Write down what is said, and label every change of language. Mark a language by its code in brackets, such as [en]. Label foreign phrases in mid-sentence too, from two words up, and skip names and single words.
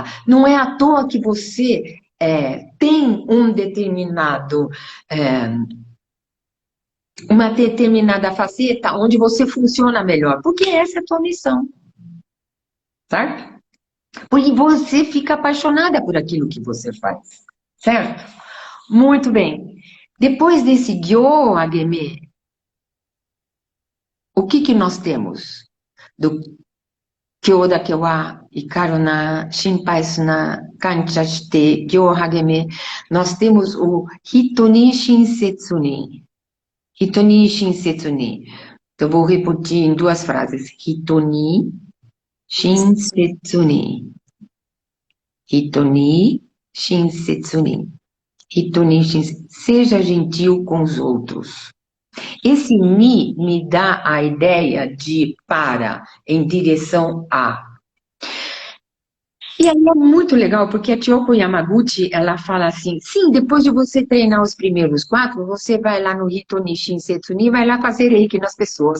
[pt] Não é à toa que você tem um determinado, é, uma determinada faceta onde você funciona melhor, porque essa é a tua missão, certo? Porque você fica apaixonada por aquilo que você faz, certo? Muito bem. Depois desse guiô, Ademir, o que nós temos? [ja] ど 今日だ 今日は 怒るな 心配すな 感謝して 業 励め, [pt] nós temos o [ja] 人に親切に. 人に親切に. Então, vou repetir em duas frases. 人に親切に. 人に親切に. 人に親切. [pt] Seja gentil com os outros. Esse ni me dá a ideia de para, em direção a. E aí é muito legal, porque a Kyoko Yamaguchi, ela fala assim, sim, depois de você treinar os primeiros 4, você vai lá no [ja] 人に親切に, [pt] vai lá fazer reiki nas pessoas.